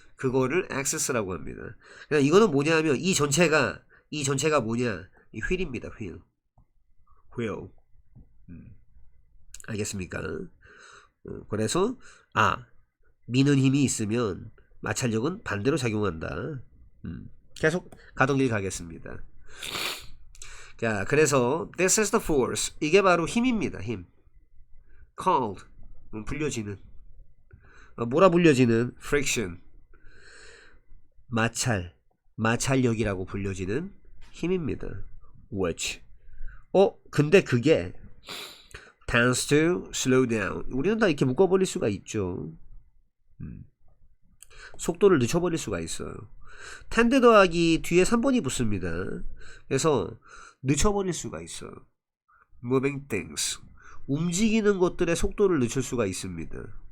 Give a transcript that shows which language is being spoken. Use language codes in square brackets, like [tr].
[ko] 그거를 access라고 합니다. 그냥 이거는 뭐냐면 이 전체가 뭐냐? 이 휠입니다. 휠. 알겠습니까? 그래서 미는 힘이 있으면 마찰력은 반대로 작용한다. 계속 가던 길 가겠습니다. 자, 그래서 [en] this is the force. [ko] 이게 바로 힘입니다. 힘. [en] called. [ko] 불려지는. 뭐라 불려지는? [en] friction. [ko] 마찰력이라고 불려지는 힘입니다. [en] which. [ko] 근데 그게 [en] tends to slow down. [ko] 우리는 다 이렇게 묶어버릴 수가 있죠. 속도를 늦춰버릴 수가 있어요. tend 더하기 뒤에 3번이 붙습니다. 그래서 늦춰버릴 수가 있어요. [en] moving things. [ko] 움직이는 것들의 속도를 늦출 수가 있습니다.